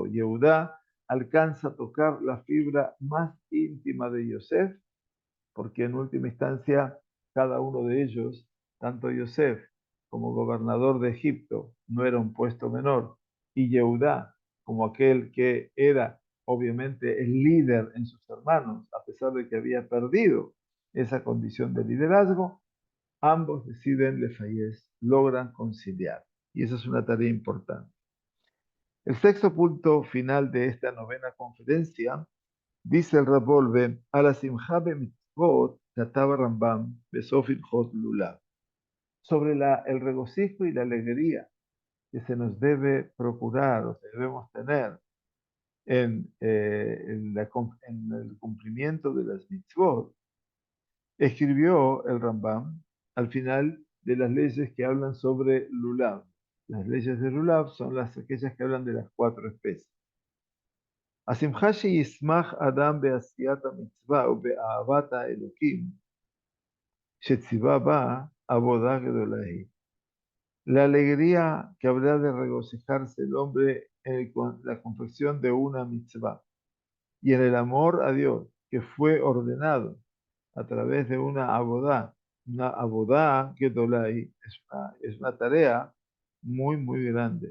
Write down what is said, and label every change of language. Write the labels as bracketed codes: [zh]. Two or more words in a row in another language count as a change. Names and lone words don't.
[es] Yehudá alcanza a tocar la fibra más íntima de Yosef, porque en última instancia cada uno de ellos, tanto Yosef como gobernador de Egipto, no era un puesto menor, y Yehudá como aquel que era obviamente el líder en sus hermanos, a pesar de que había perdido esa condición de liderazgo, ambos deciden lefayez, logran conciliar. Y esa es una tarea importante. El sexto punto final de esta novena conferencia dice el Rabolve, [he] על שמחה מצוות כתב רמב"ם בסוף הלכות לולב, [es] sobre el regocijo y la alegría que se nos debe procurar o que debemos tener en el cumplimiento de las mitzvot, escribió el Rambam al final de las leyes que hablan sobre lulav. Las leyes de lulav son aquellas que hablan de las cuatro especies. [he] השמחה שישמח אדם בעשיית המצווה ובאהבת האלוקים שציווה בה עבודה גדולה היא. [es] La alegría que habrá de regocijarse el hombre en la confección de una mitzvah y en el amor a Dios que fue ordenado a través de una [he] עבודה גדולה, [es] es una tarea muy, muy grande.